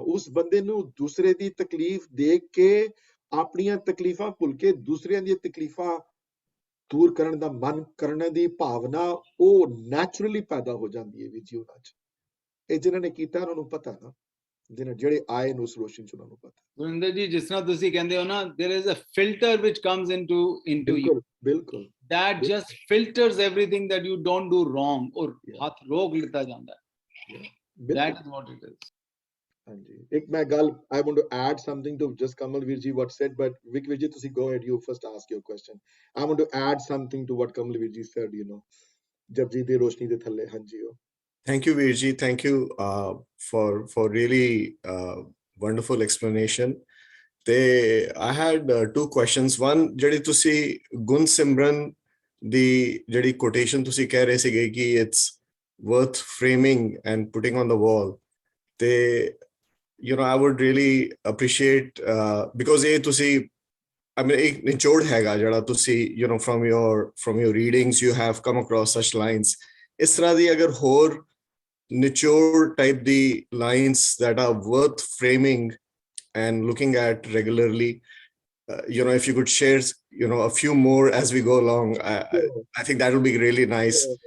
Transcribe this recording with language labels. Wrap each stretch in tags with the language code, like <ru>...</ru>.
<pa>ਉਸ ਬੰਦੇ ਨੂੰ ਦੂਸਰੇ ਦੀ ਤਕਲੀਫ ਦੇਖ ਕੇ ਆਪਣੀਆਂ ਤਕਲੀਫਾਂ ਭੁੱਲ ਕੇ ਦੂਸਰਿਆਂ ਦੀਆਂ ਤਕਲੀਫਾਂ ਦੂਰ ਕਰਨ ਦਾ ਮਨ ਕਰਨ ਦੀ ਭਾਵਨਾ ਉਹ ਨੈਚੁਰਲੀ ਪੈਦਾ ਹੋ ਜਾਂਦੀ ਹੈ ਵੀ ਜੀ ਉਹਨਾਂ 'ਚ। ਇਹ ਜਿਨ੍ਹਾਂ ਨੇ ਕੀਤਾ ਉਹਨਾਂ ਨੂੰ ਪਤਾ ਨਾ, ਜਿਹੜੇ ਆਏ ਨੂੰ ਉਸ ਰੋਸ਼ਨੀ ਚ ਉਹਨਾਂ ਨੂੰ ਪਤਾ। ਗੁਰਿੰਦਰ ਜੀ, ਜਿਸ ਤਰ੍ਹਾਂ ਤੁਸੀਂ ਕਹਿੰਦੇ ਹੋ ਨਾ,</pa> <en>there is a filter which comes into you.</en> <pa>ਬਿਲਕੁਲ ਬਿਲਕੁਲ</pa> <en>That just filters everything that you don't do wrong.</en> <pa>ਔਰ</pa> <en>Yeah.</en> <pa>ਹੱਥ ਰੋਕ ਲਿੱਤਾ ਜਾਂਦਾ ਹੈ.</pa> <en>That</en> <pa>ਬਿਲਕੁਲ</pa> <en>is what it is.</en> <pa>ਹਾਂਜੀ। ਇੱਕ ਮੈਂ ਗੱਲ</pa> <en>I want to add something to just Kamalveer ji what said, but Vikveer ji</en> <pa>ਤੁਸੀਂ</pa> <en>go ahead, you first ask your question. I want to add something to what Kamalveer ji said, you know,</en> <pa>Japji ਦੀ ਰੋਸ਼ਨੀ ਦੇ ਥੱਲੇ। ਹਾਂਜੀ ਉਹ</pa> <en>Thank you, Veerji. Thank you for really wonderful explanation. I had two questions. One,</en> <pa>ਜਿਹੜੀ ਤੁਸੀਂ ਗੁਣ ਸਿਮਰਨ ਦੀ ਜਿਹੜੀ quotation ਤੁਸੀਂ ਕਹਿ ਰਹੇ ਸੀਗੇ ਕਿ</pa> <en>it's worth framing and putting on the wall. You know, I would really appreciate because</en> <pa>ਇਹ ਤੁਸੀਂ</pa> <en>I mean</en> <pa>ਇੱਕ ਨਿਚੋੜ ਹੈਗਾ ਜਿਹੜਾ ਤੁਸੀਂ</pa> <en>you know from your readings you have come across such lines.</en> <pa>ਇਸ ਤਰ੍ਹਾਂ ਦੀ ਅਗਰ ਹੋਰ</pa> <en>nichore type the lines that are worth framing and looking at regularly, you know, if you could share you know a few more as we go along, I think that would be really nice.</en>